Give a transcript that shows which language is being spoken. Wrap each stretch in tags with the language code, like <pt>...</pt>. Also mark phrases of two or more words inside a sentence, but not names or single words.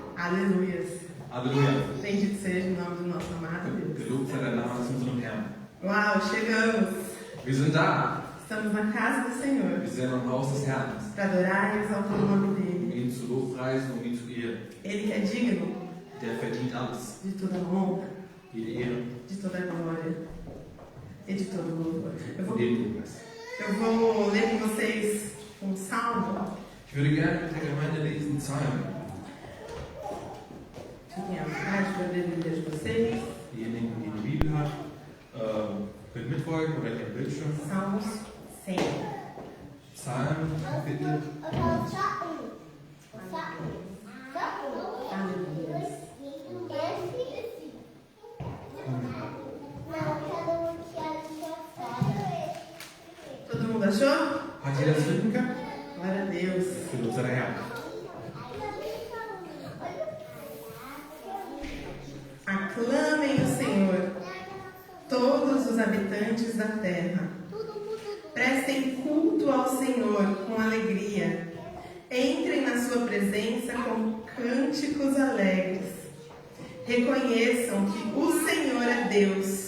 <pt>Aleluia.</pt> <de>Halleluja.</de> <pt>Bendito seja o nome do nosso amado Deus.</pt> <de>Gelobt sei der Name zu unserem Herrn.</de> <pt>Uau, chegamos.</pt> <de>Wir sind da.</de> <pt>Estamos na casa do Senhor.</pt> <de>Wir sind im Haus des Herrn.</de> <pt>Para adorar e exaltar o nome dele.</pt> <de>Ihn zu lobpreisen und ihn zu ehren.</de> <pt>Ele que é digno</pt> <de>Der verdient alles.</de> <pt>de toda honra,</pt> <de>Jede Ehre</de> <pt>de toda glória e de todo louvor.</pt> <de>und den Lobpreis.</de> <pt>Eu vou ler com vocês um salmo.</pt> <de>Ich würde gerne mit der Gemeinde lesen Psalmen.</de> <pt>Fiquem à vontade para ler a Bíblia de vocês.</pt> <de>Diejenigen, die die Bibel hat, können mitfolgen oder den Bildschirm.</de> <pt>Salmos 100.</pt> <de>Psalmen, Kapitel.</de> <pt>Aleluia. Todo mundo achou?</pt> <de>Hat jeder das finden können?</de> <pt>Glória a Deus.</pt> <de>Gelobt sei der Herr.</de> <pt>Aclamem o Senhor, todos os habitantes da terra. Prestem culto ao Senhor com alegria. Entrem na sua presença com cânticos alegres. Reconheçam que o Senhor é Deus.</pt>